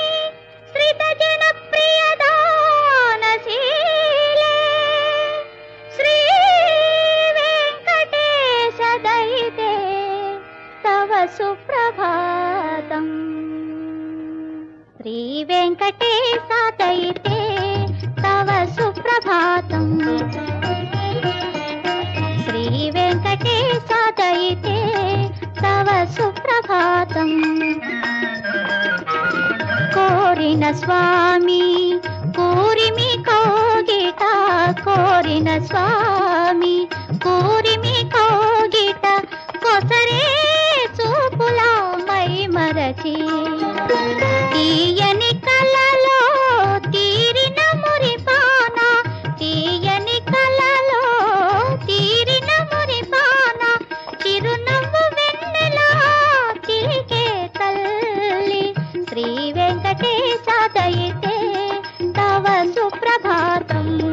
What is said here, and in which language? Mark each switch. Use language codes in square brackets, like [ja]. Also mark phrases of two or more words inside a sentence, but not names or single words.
[sa] श्रितजनप्रियदानशीले श्रीवेङ्कटेशदयिते तव सुप्रभातम् श्रीवेङ्कटेशदयिते तव सुप्रभातम् श्रीवेङ्कटेशदयिते तव सुप्रभातम् [te] కోరిన స్వామి కూరిమి కౌగిట కోరిన స్వామి కూరిమి కౌగిట కోసరే చూపులా మై మరచి తీయని కలలో తీరిన మురిపాన తీయని కలలో తీరిన మురిపాన చిరునవ్వు వెన్నెలా చిలికే తల్లి [sa] श्री वेङ्कटेश दयिते तव सुप्रभातम्